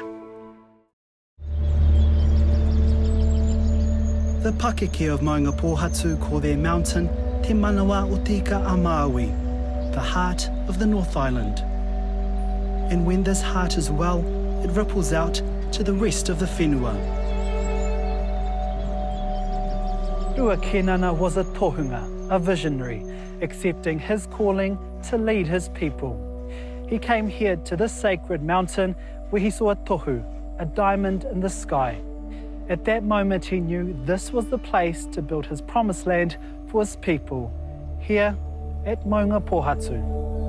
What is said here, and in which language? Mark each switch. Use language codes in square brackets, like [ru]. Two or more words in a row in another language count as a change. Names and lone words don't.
[en] The Pakeke of Maungapōhatu call their mountain Te Manawa o Tika a Maui, the heart of the North Island. And when this heart is well, it ripples out to the rest of the whenua. Rua Kēnana was a tohunga, a visionary, accepting his calling to lead his people. He came here to this sacred mountain where he saw a tohu, a diamond in the sky. At that moment he knew this was the place to build his promised land for his people, here at Maungapōhatu.